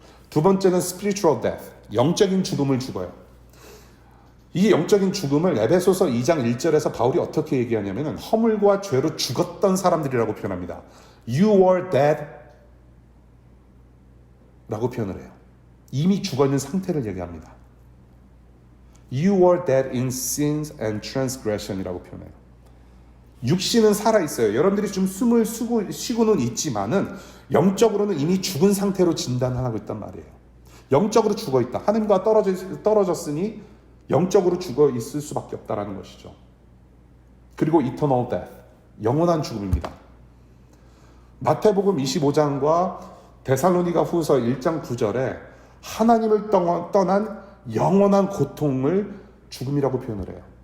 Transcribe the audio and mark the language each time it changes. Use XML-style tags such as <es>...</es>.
<ko>두 번째는</ko> <en>spiritual death,</en> <ko>영적인 죽음을 죽어요. 이 영적인 죽음을 에베소서 2장 1절에서 바울이 어떻게 얘기하냐면 허물과 죄로 죽었던 사람들이라고 표현합니다.</ko> <en>You were dead</en> <ko>라고 표현을 해요. 이미 죽어있는 상태를 얘기합니다.</ko> <en>You were dead in sins and transgression</en> <ko>이라고 표현해요. 육신은 살아있어요. 여러분들이 좀 숨을 쉬고는 있지만은 영적으로는 이미 죽은 상태로 진단하고 있단 말이에요. 영적으로 죽어있다. 하나님과 떨어졌으니 영적으로 죽어 있을 수밖에 없다라는 것이죠. 그리고</ko> <en>eternal death,</en> <ko>영원한 죽음입니다. 마태복음 25장과 데살로니가 후서 1장 9절에 하나님을 떠난 영원한 고통을 죽음이라고 표현을 해요.</ko>